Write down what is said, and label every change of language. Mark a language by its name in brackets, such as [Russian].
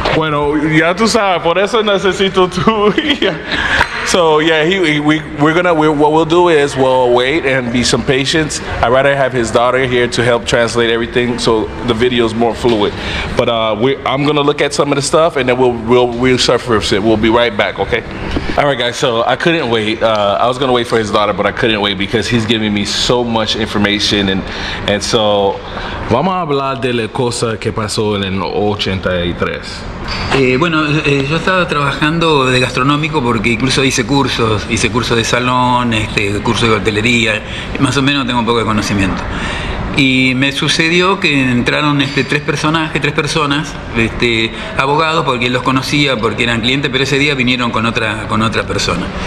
[Spanish] Bueno, ya tú sabes, por eso necesito tu guía. [English] So yeah, what we'll do is we'll wait and be some patience. I'd rather have his daughter here to help translate everything, so the video is more fluid. But I'm gonna look at some of the stuff and then we'll surface it. We'll be right back, okay? All right, guys. So I couldn't wait. I was gonna wait for his daughter, but I couldn't wait because he's giving me so much information and so. [Spanish] Vamos a hablar de la cosa que pasó en el 83. Bueno, yo estaba trabajando de gastronómico porque incluso hice cursos de salón, curso de hotelería, más o menos tengo un poco de conocimiento. Y me sucedió que entraron tres personas, abogados, porque los conocía, porque eran clientes, pero ese día vinieron con otra persona.